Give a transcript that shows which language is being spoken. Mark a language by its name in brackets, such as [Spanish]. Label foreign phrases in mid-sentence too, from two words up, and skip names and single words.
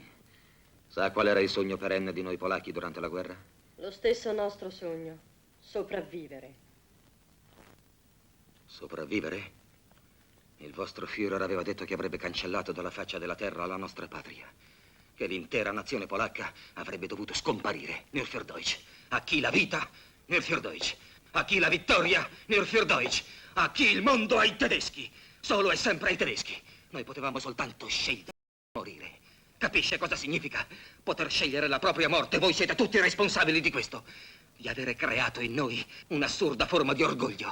[Italian] Sa qual era il sogno perenne di noi polacchi durante la guerra? Lo stesso nostro sogno, sopravvivere. Sopravvivere? Il vostro Führer aveva detto che avrebbe cancellato dalla faccia della terra la nostra patria, che l'intera nazione polacca avrebbe dovuto scomparire. [German] Nur für Deutsch. [Italian] A chi la vita? [German] Nur für Deutsch. [Italian] A chi la vittoria? [German] Nur für Deutsch. [Italian] A chi il mondo? Ai tedeschi. Solo e sempre ai tedeschi. Noi potevamo soltanto scegliere di morire. Capisce cosa significa? Poter scegliere la propria morte. Voi siete tutti responsabili di questo. Di avere creato in noi un'assurda forma di orgoglio.